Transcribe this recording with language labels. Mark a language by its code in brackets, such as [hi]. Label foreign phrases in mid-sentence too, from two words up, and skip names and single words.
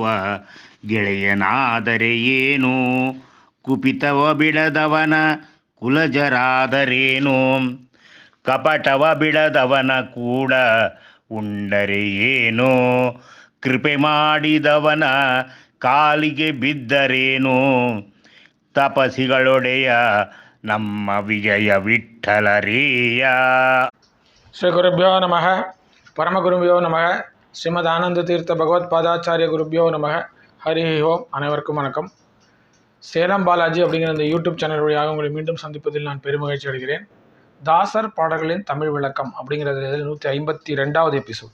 [kn] ಗೆಳೆಯನಾದರೆ ಏನು, ಕುಪಿತವ ಬಿಡದವನ ಕುಲಜರಾದರೇನು, ಕಪಟವ ಬಿಡದವನ ಕೂಡ ಉಂಡರೆ ಏನು, ಕೃಪೆ ಮಾಡಿದವನ ಕಾಲಿಗೆ ಬಿದ್ದರೇನು, ತಪಸಿಗಳೊಡೆಯ ನಮ್ಮ ವಿಜಯ ವಿಠ್ಠಲರೇಯ. [sa] ಶ್ರೀ ಗುರುಭ್ಯೋ ನಮಃ. பரமகுருபியோ நமக. ஸ்ரீமத் ஆனந்த தீர்த்த பகவத் பாதாச்சாரிய குருபியோ நமக. [ta] ஹரி ஓம். அனைவருக்கும் வணக்கம். சேலம் பாலாஜி அப்படிங்கிற இந்த [en] YouTube channel [ta] வழியாக உங்களை மீண்டும் சந்திப்பதில் நான் பெருமகிழ்ச்சி அடைகிறேன். தாசர் பாடல்களின் தமிழ் விளக்கம் அப்படிங்கிறது 152வது எபிசோட்.